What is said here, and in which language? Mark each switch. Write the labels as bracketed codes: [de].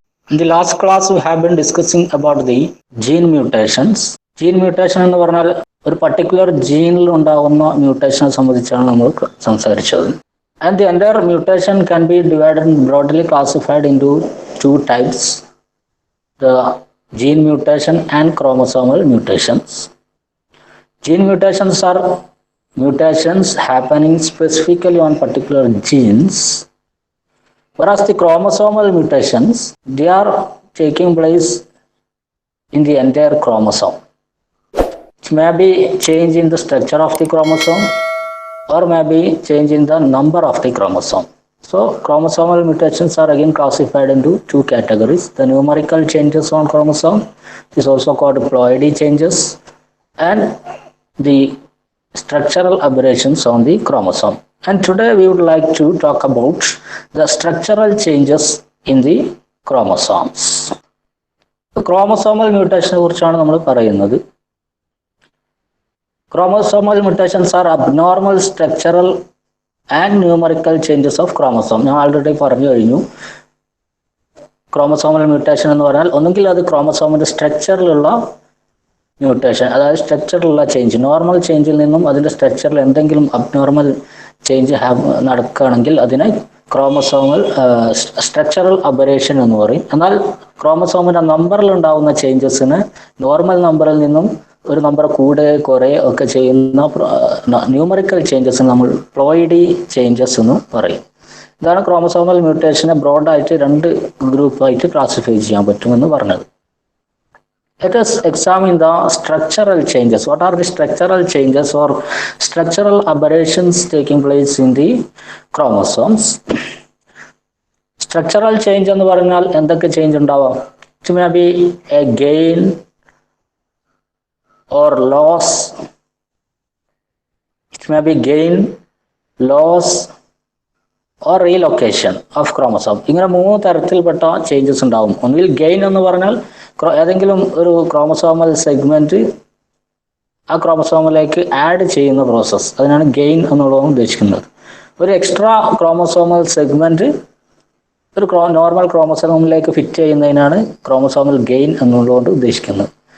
[en] In the last class we have been discussing about the gene mutations. [ml] Gene mutation എന്ന് പറഞ്ഞാൽ ഒരു particular ജീനിൽ ഉണ്ടാകുന്ന മ്യൂട്ടേഷനെ സംബന്ധിച്ചാണ് നമ്മൾ സംസാരിച്ചത്. [en] And the entire mutation can be divided and broadly classified into two types: the gene mutation and chromosomal mutations. Gene mutations are mutations happening specifically on particular genes, whereas the chromosomal mutations, they are taking place in the entire chromosome. It may be change in the structure of the chromosome or maybe change in the number of the chromosome. So chromosomal mutations are again classified into two categories: the numerical changes on chromosome is also called ploidy changes, and the structural aberrations on the chromosome. And today we would like to talk about the structural changes in the chromosomes. [ml] Chromosomal mutation കുറിച്ചാണ് നമ്മൾ പറയുന്നത്. [en] Chromosomal mutations are abnormal structural and numerical changes of chromosome. [ml] ഞാൻ already പറഞ്ഞു കഴിഞ്ഞു. Chromosomal mutation എന്ന് പറഞ്ഞാൽ ഒന്നുകിൽ അത് ക്രോമസോമിന്റെ സ്ട്രക്ചറിലുള്ള മ്യൂട്ടേഷൻ, അതായത് സ്ട്രക്ചറിലുള്ള ചേഞ്ച്, നോർമൽ ചേഞ്ചിൽ നിന്നും അതിന്റെ സ്ട്രക്ചറിൽ എന്തെങ്കിലും അബ്നോർമൽ ചേഞ്ച് നടക്കുകയാണെങ്കിൽ അതിനെ ക്രോമസോമൽ സ്ട്രക്ചറൽ അബറേഷൻ എന്ന് പറയും. എന്നാൽ ക്രോമസോമിന്റെ നമ്പറിൽ ഉണ്ടാകുന്ന ചേഞ്ചസിന് നോർമൽ നമ്പറിൽ നിന്നും ഒരു നമ്പർ കൂടുക കുറയുക ഒക്കെ ചെയ്യുന്ന ന്യൂമറിക്കൽ ചേഞ്ചസ് നമ്മൾ പ്ലോയിഡി ചേഞ്ചസ് എന്ന് പറയും. ഇതാണ് ക്രോമസോമൽ മ്യൂട്ടേഷനെ ബ്രോഡായിട്ട് രണ്ട് ഗ്രൂപ്പായിട്ട് ക്ലാസിഫൈ ചെയ്യാൻ പറ്റുമെന്ന് പറഞ്ഞത്. [en] Let us examine the structural changes. What are the structural changes or structural aberrations taking place in the chromosomes? [ml] Structural change എന്ന് പറഞ്ഞാൽ എന്തൊക്കെ ചേഞ്ച് ഉണ്ടാവാം? [en] It may be a gain or loss. It may be gain, loss or relocation of chromosome. [ml] ഇങ്ങനെ മൂന്ന് തരത്തിൽപ്പെട്ട changes ഉണ്ടാവും. ഒന്നുകിൽ gain എന്ന് പറഞ്ഞാൽ ഏതെങ്കിലും ഒരു ക്രോമസോമൽ സെഗ്മെന്റ് ആ ക്രോമസോമിലേക്ക് ആഡ് ചെയ്യുന്ന പ്രോസസ്സ്, അതിനാണ് ഗെയിൻ എന്നുള്ളത് ഉദ്ദേശിക്കുന്നത്. ഒരു എക്സ്ട്രാ ക്രോമസോമൽ സെഗ്മെന്റ് ഒരു നോർമൽ ക്രോമസോമിലേക്ക് ഫിറ്റ് ചെയ്യുന്നതിനാണ് ക്രോമസോമൽ ഗെയിൻ എന്നുള്ളതുകൊണ്ട് ഉദ്ദേശിക്കുന്നത്.